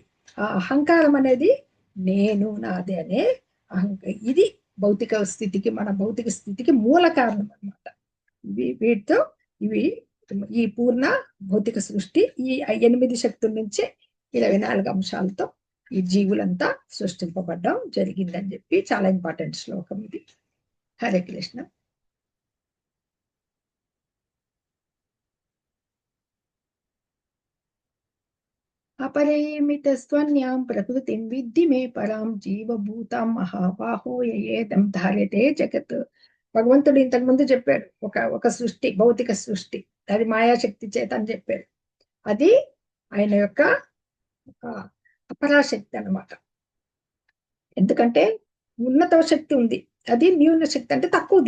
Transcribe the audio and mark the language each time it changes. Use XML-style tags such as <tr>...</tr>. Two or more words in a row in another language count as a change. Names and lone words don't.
<te>ఆ అహంకారం అనేది నేను, నాది అనే ఇది భౌతిక స్థితికి, మన భౌతిక స్థితికి మూల కారణం అనమాట. వీటితో ఇవి ఈ పూర్ణ భౌతిక సృష్టి ఈ 8 శక్తుల నుంచి 24 అంశాలతో ఈ జీవులంతా సృష్టింపబడ్డం జరిగిందని చెప్పి చాలా ఇంపార్టెంట్ శ్లోకం ఇది. హరే కృష్ణ.</te> <sa>अपरेमितस्त्वन्यां प्रकृतिं विद्धि मे परां జీవభూతాం మహాబాహో యయేదం ధార్యతే జగత్.</sa> <te>భగవంతుడు ఇంతకు ముందు చెప్పాడు, ఒక సృష్టి, భౌతిక సృష్టి, అది మాయాశక్తి చేత అని చెప్పాడు. అది ఆయన యొక్క అపరాశక్తి అన్నమాట. ఎందుకంటే ఉన్నత శక్తి ఉంది, అది న్యూన శక్తి అంటే తక్కువది.</te>